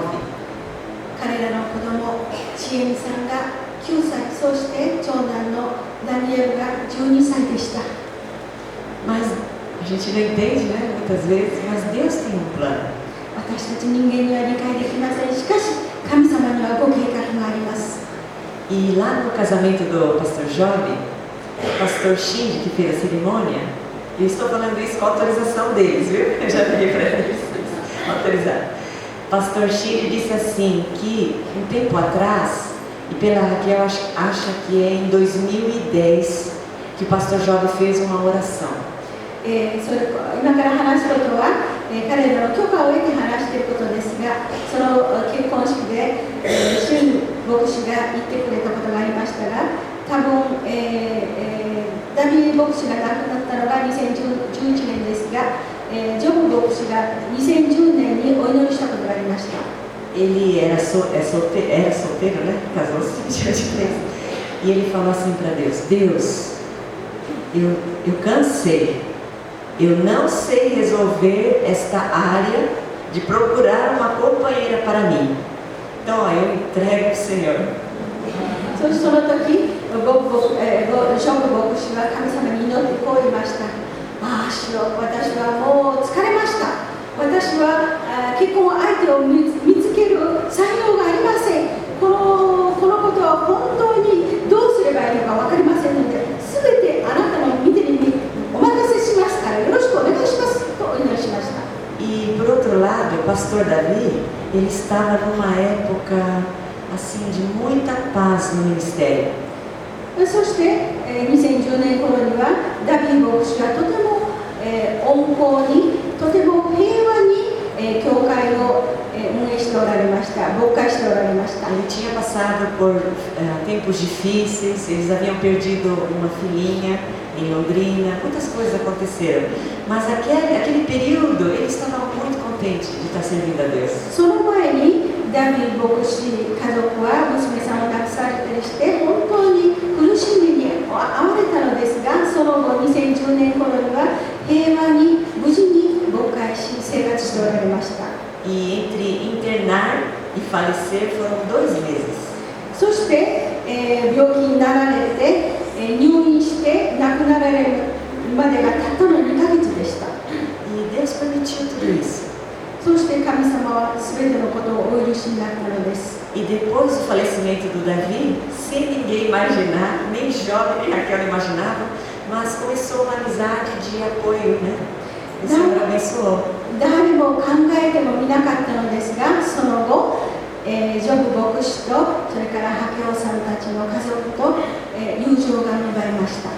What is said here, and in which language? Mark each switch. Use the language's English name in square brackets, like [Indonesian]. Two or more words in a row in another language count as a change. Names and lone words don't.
[Japanese] 彼らの子供、チエミさんが9歳、そして長男のダニエルが12歳でした。 [Portuguese] Mas a gente não entende, né, muitas vezes, mas Deus tem um plano. [Japanese] 私たち人間には理解できません。しかし、神様にはご計画があります。 [Portuguese] E lá no casamento do pastor Job, o pastor Shinji, que fez a cerimônia, eu estou falando isso com a autorização deles, viu? Eu já pedi para eles autorizar. Pastor Shinji disse assim, que um tempo atrás, e pela Raquel acha que é em 2010, que o pastor Job fez uma oração. [Japanese] 今から話すことは、彼らの許可を得て話していることですが、その結婚式で、シュン牧師が言ってくれたことがありましたが、多分、ダビー牧師が亡くなったのが2011年ですが、ジョブ牧師が2010年にお祈りしたことがありました。 [Portuguese] Ele era solteiro, né? Casou-se dia de 3. E ele falou assim para Deus: Deus, eu cansei. Eu não sei resolver esta área de procurar uma companheira para mim. Então, ó, eu entrego ao Senhor. [Japanese] そしてその時、ジョブ牧師は神様に祈ってこう言いました。主よ、私はもう疲れました。私は結婚相手を見つける才能がありません。このことは本当にどうすればいいのか分かりませんので、すべてあなたの御手にお任せしますからよろしくお願いしますとお祈りしました。 [Portuguese] E por outro lado, o pastor Davi, ele estava numa época assim de muita paz no ministério. [Japanese] そして、2010年頃にはダビー牧師がとても、温厚にとても平和に、教会を、運営しておられました。牧会しておられました。 [Portuguese] Ele tinha passado por tempos difíceis, eles haviam perdido uma filhinha em Londrina, muitas coisas aconteceram. Mas aquele período, ele estava muito contente de estar servindo a Deus. [Japanese] その前にダビー牧師家族は娘さんを亡くされたりして本当に苦しみに遭われたのですが、その後2010年頃には平和に無事に牧会し生活しておられました。 [Portuguese] E entre internar e falecer foram 2 meses. [Japanese] そして、病気になられて、入院して亡くなられるまでがたったの2ヶ月でした。 [Portuguese] E Deus permitiu tudo isso. [Japanese] そして神様は全てのことをお許しになったのです。 [Portuguese] E depois do falecimento do Davi, sem ninguém imaginar, nem Job nem Raquel imaginavam, mas começou uma amizade de apoio, né? O Senhor abençoou. [Japanese] 誰も考えてもみなかったのですが、その後、ジョブ牧師とそれからハケオさんたちの家族と、友情が芽生えました。